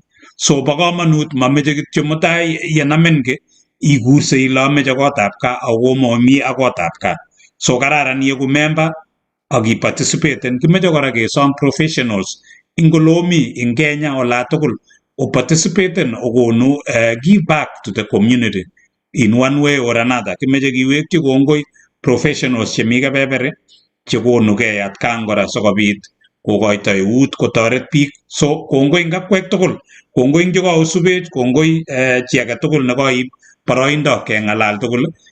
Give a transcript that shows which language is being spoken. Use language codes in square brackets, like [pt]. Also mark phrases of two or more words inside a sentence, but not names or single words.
[kln] So bo komonut mameche kityo mutai yenamin ki igurse ile ameche Gotbgaa ako momi ak Gotbgaa. So kararan iegu member ak iparticipaten. Kimeche kora kesom professionals ing olomi ing Kenya ola tugul oparticipaten okonu [en] give back to the community in one way or another. [kln] Kimeche kiwekchi kongoi professionals chemi kebeberi chekonugei atkan kora sikobit kokoito eut kotoret biik. So kongoi ing akwek tugul, kongoi ing chekaosubech, kongoi chi age tugul nekoib boroindo keng'alal tugul.